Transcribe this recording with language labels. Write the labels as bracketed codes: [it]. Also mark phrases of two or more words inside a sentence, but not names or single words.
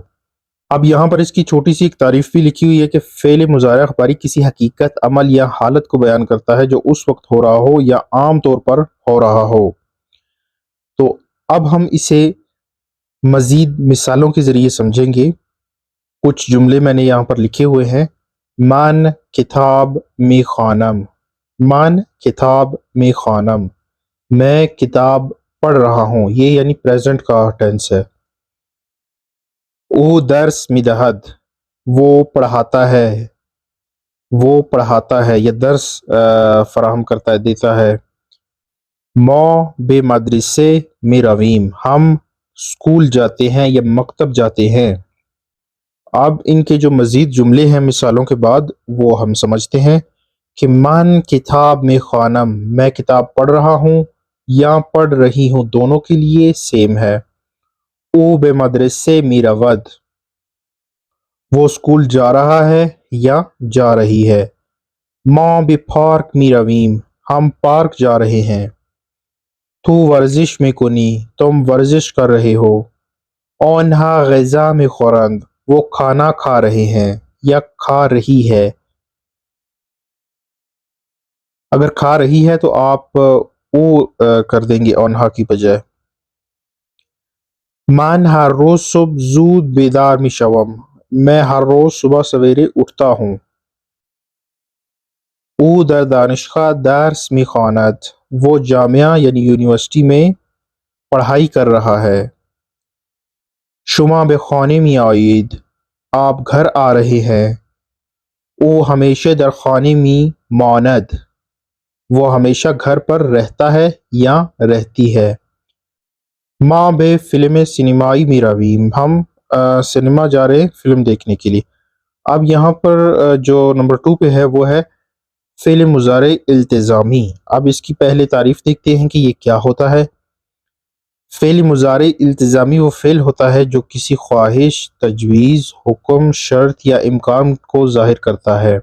[ur] اب یہاں پر اس کی چھوٹی سی ایک تعریف بھی لکھی ہوئی ہے کہ فعل مضارع اخباری کسی حقیقت، عمل یا حالت کو بیان کرتا ہے جو اس وقت ہو رہا ہو یا عام طور پر ہو رہا ہو۔ تو اب ہم اسے مزید مثالوں کے ذریعے سمجھیں گے۔ کچھ جملے میں نے یہاں پر لکھے ہوئے ہیں۔ [fa] من کتاب می خوانم، من کتاب می خوانم، [ur] میں کتاب پڑھ رہا ہوں، یہ یعنی پریزنٹ کا ٹینس ہے۔ [fa] او درس میدہد، [ur] وہ پڑھاتا ہے، وہ پڑھاتا ہے یا درس فراہم کرتا ہے، دیتا ہے۔ [fa] ما بے مدرسے میں رویم، [ur] ہم اسکول جاتے ہیں یا مکتب جاتے ہیں۔ اب ان کے جو مزید جملے ہیں مثالوں کے بعد وہ ہم سمجھتے ہیں کہ [fa] من کتاب میں خوانم، [ur] میں کتاب پڑھ رہا ہوں یا پڑھ رہی ہوں، دونوں کے لیے سیم ہے۔ [fa] او بے مدرسے می رود، [ur] وہ اسکول جا رہا ہے یا جا رہی ہے۔ [fa] ما بے پارک می رویم، [ur] ہم پارک جا رہے ہیں۔ [fa] تو ورزش میں کنی، [ur] تم ورزش کر رہے ہو۔ [fa] آنہا غذا میں خورند، [ur] وہ کھانا کھا رہے ہیں یا کھا رہی ہے۔ اگر کھا رہی ہے تو آپ او کر دیں گے آنہا کی بجائے۔ [fa] من ہر روز صبح زود بیدار می شوم، [ur] میں ہر روز صبح سویرے اٹھتا ہوں۔ [fa] او در دانشگاه درس می خواند، [ur] وہ جامعہ یعنی یونیورسٹی میں پڑھائی کر رہا ہے۔ [fa] شما به خانه می آیید، [ur] آپ گھر آ رہے ہیں۔ [fa] او ہمیشہ در خانه می ماند، [ur] وہ ہمیشہ گھر پر رہتا ہے یا رہتی ہے۔ [fa] ما به فلم سینمائی می رویم، [ur] ہم سنیما جا رہے ہیں فلم دیکھنے کے لیے۔ اب یہاں پر جو نمبر 2 پہ ہے وہ ہے فعل مضارع التزامی۔ اب اس کی پہلے تعریف دیکھتے ہیں کہ یہ کیا ہوتا ہے۔ فعل مضارع التزامی وہ فعل ہوتا ہے جو کسی خواہش، تجویز، حکم، شرط یا امکان کو ظاہر کرتا ہے۔